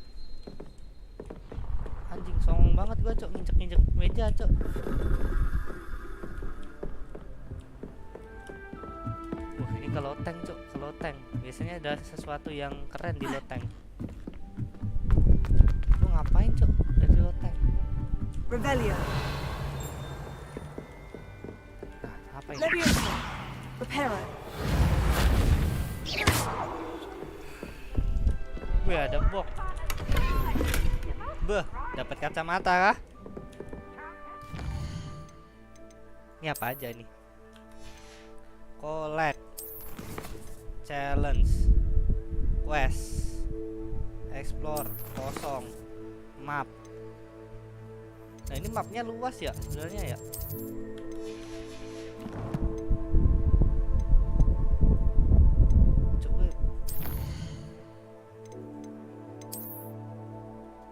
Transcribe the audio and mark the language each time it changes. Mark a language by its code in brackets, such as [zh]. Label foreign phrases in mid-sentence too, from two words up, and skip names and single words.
[id] Anjing, songong banget gua, Cok, nginjek-nginjek meja, Cok. Ini ke loteng, Cok, ke loteng. Biasanya ada sesuatu yang keren di loteng. Lu ngapain, Cok, dari loteng? Rebellion. Nah, apa ini? Leviosa. Reparo. Wih, ada box. Beh, dapat kacamata kah? Ini apa aja nih? [en] Collect, challenge, quest, explore, [id] kosong, map. Nah, ini mapnya luas ya sebenarnya ya. Coba.